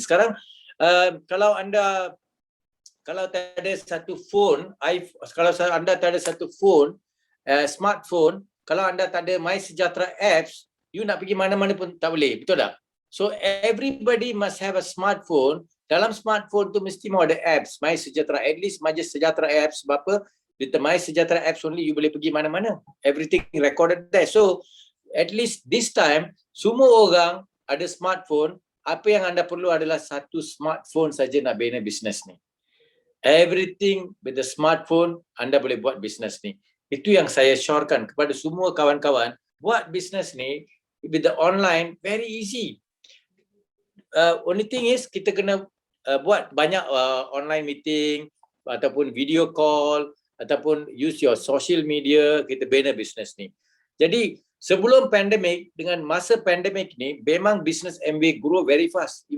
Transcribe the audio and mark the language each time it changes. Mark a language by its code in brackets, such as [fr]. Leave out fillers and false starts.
[ms] Sekarang kalau tak ada satu phone, kalau anda tak ada satu phone, smartphone, kalau anda tak ada MySejahtera apps, you nak pergi mana-mana pun tak boleh, betul tak? [en] So everybody must have a smartphone. [ms] Dalam smartphone tu mesti mau ada apps, MySejahtera, at least MySejahtera apps. Sebab apa? [en] With the MySejahtera apps only, you [ms] boleh pergi mana-mana. [en] Everything recorded there. So at least this time, [ms] semua orang ada [en] smartphone. [ms] Apa yang anda perlu adalah satu smartphone saja nak bina bisnes ni. [en] Everything with the [ms] smartphone, anda boleh buat bisnes ni. Itu yang saya syorkan kepada semua kawan-kawan. Buat bisnes ni [en] with the online, very easy. Only thing is [ms] kita kena buat banyak online meeting ataupun video call ataupun [en] use your social media, [ms] kita bina bisnes ni. Jadi sebelum pandemik dengan masa pandemik ni memang bisnes MBA [en] grow very fast.